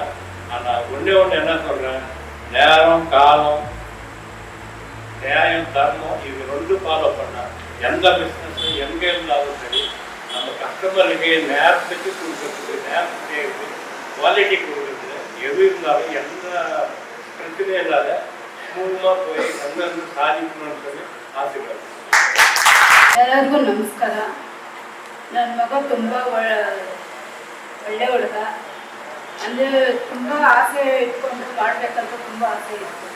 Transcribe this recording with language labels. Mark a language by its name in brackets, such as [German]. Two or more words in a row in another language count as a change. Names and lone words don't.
[Tamil] ஆனால் ஒன்றே ஒன்று என்ன சொல்கிறேன், நேரம் காலம் நியாயம் தர்மம் இது 2 ஃபாலோ பண்ணால் எந்த பிஸ்னஸும் எங்கே இருந்தாலும் சரி நம்ம கஸ்டமருக்கு நேரத்துக்கு கொடுக்குறதுக்கு, நேரத்துக்கு குவாலிட்டி கொடுக்குறது, எது இருந்தாலும் எந்த பிரச்சனையும் இல்லாத ஸ்மூத்மாக போய் எந்தெந்த சாதிக்கணும்னு சொல்லி ஆசைப்படுறேன். [Kannada] ಎಲ್ಲರಿಗೂ ನಮಸ್ಕಾರ. ನನ್ನ ಮಗ ತುಂಬ ಒಳ್ಳೆ ಹುಡುಗ. ಅಂದರೆ ತುಂಬ ಆಸೆ ಇಟ್ಕೊಂಡು ಮಾಡಬೇಕಂತ ತುಂಬ ಆಸೆ ಇತ್ತು.